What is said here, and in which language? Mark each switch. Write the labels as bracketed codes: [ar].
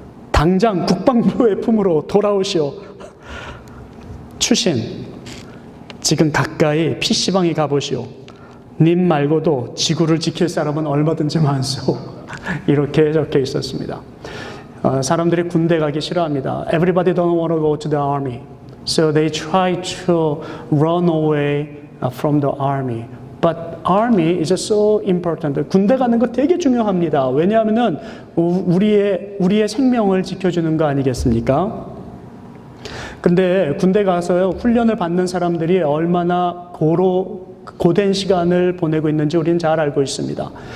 [ko] 당장 국방부의 품으로 돌아오시오. 추신, 지금 가까이 PC방에 가보시오. 님 말고도 지구를 지킬 사람은 얼마든지 많소. 이렇게 적혀 있었습니다. 사람들이 군대 가기 싫어합니다. [en] Everybody don't want to go to the army. So they try to run away from the army. But army is so important. [ko] 군대 가는 거 되게 중요합니다. 왜냐하면 우리의 생명을 지켜주는 거 아니겠습니까? 근데 군대 가서요, 훈련을 받는 사람들이 얼마나 고된 시간을 보내고 있는지 우리는 잘 알고 있습니다.